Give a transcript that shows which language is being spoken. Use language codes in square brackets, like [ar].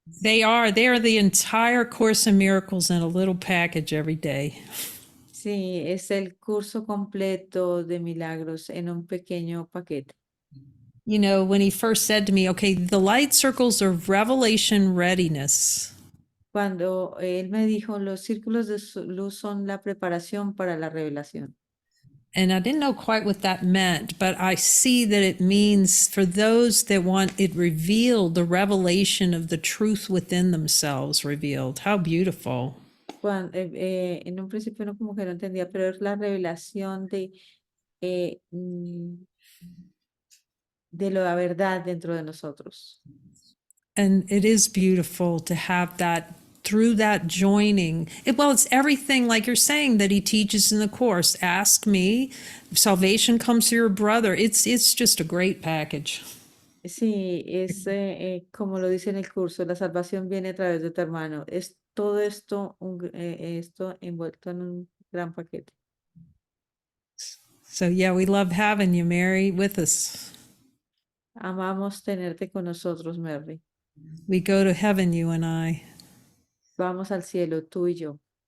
[en] They are the entire Course in Miracles in a little package every day. [es] Sí, es el curso completo de milagros en un pequeño paquete. [en] You know, when he first said to me, okay, the light circles are revelation readiness. [es] Cuando él me dijo, los círculos de luz son la preparación para la revelación. [en] And I didn't know quite what that meant, but I see that it means for those that want it revealed, the revelation of the truth within themselves revealed. How beautiful. [es] En un principio no como que no entendía, pero es la revelación de la verdad dentro de nosotros. [en] And it is beautiful to have that through that joining. It's everything like you're saying that he teaches in the course. Ask me, salvation comes through your brother. It's just a great package. [es] Sí, es como lo dice en el curso, la salvación viene a través de tu hermano. Es todo esto, esto envuelto en un gran paquete. [en] So yeah, we love having you, Mary, with us. [es] Amamos tenerte con nosotros, Mary. [en] We go to heaven, you and I. [es] Vamos al cielo, tú y yo.